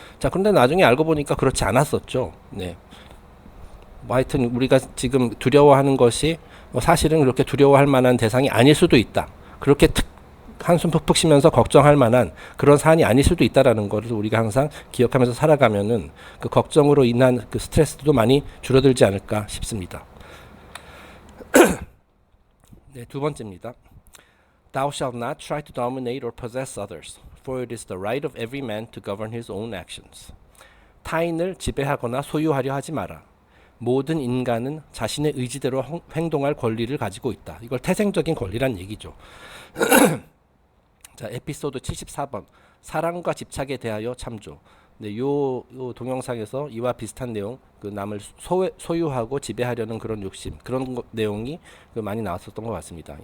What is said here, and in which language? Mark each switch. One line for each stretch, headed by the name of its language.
Korean: 자, 그런데 나중에 알고 보니까 그렇지 않았었죠. 네. 하여튼 우리가 지금 두려워하는 것이 사실은 그렇게 두려워할 만한 대상이 아닐 수도 있다. 그렇게 한숨 푹푹 쉬면서 걱정할 만한 그런 사안이 아닐 수도 있다라는 것을 우리가 항상 기억하면서 살아가면은 그 걱정으로 인한 그 스트레스도 많이 줄어들지 않을까 싶습니다. 네, 두 번째입니다.
English: Thou shalt not try to dominate or possess others, for it is the right of every man to govern his own actions.
Korean: 타인을 지배하거나 소유하려 하지 마라. 모든 인간은 자신의 의지대로 행동할 권리를 가지고 있다. 이걸 태생적인 권리란 얘기죠. 자, 에피소드 74번 사랑과 집착에 대하여 참조. 네, 요 동영상에서 이와 비슷한 내용, 그 남을 소유하고 지배하려는 그런 욕심, 그런 내용이 많이 나왔었던 것 같습니다.